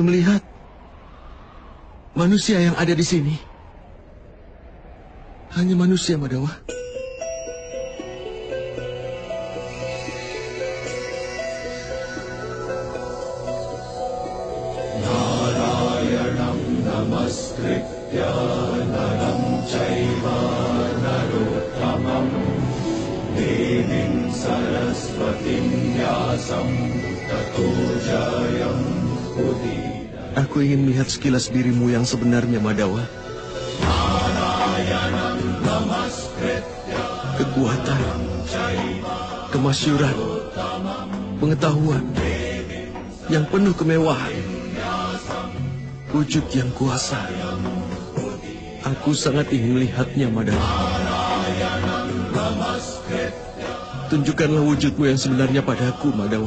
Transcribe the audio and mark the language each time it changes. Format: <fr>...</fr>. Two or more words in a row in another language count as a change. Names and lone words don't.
<id>melihat manusia yang ada di sini hanya manusia, Madawa.</id> <sa>नारायणं नमस्कृत्य नरं चैव नरोत्तमं देवीं सरस्वतीं व्यासं ततो जयम् उदीर.</sa> <id>Aku ingin melihat sekilas dirimu yang sebenarnya, Madawa.</id> <sa>नारायणं नमस्कृत्य</sa> <id>Kekuatan, kemasyuran, pengetahuan yang penuh kemewahan, wujud yang kuasa. Aku sangat ingin melihatnya, Madawa. Tunjukkanlah wujudmu yang sebenarnya padaku, Madawa.</id>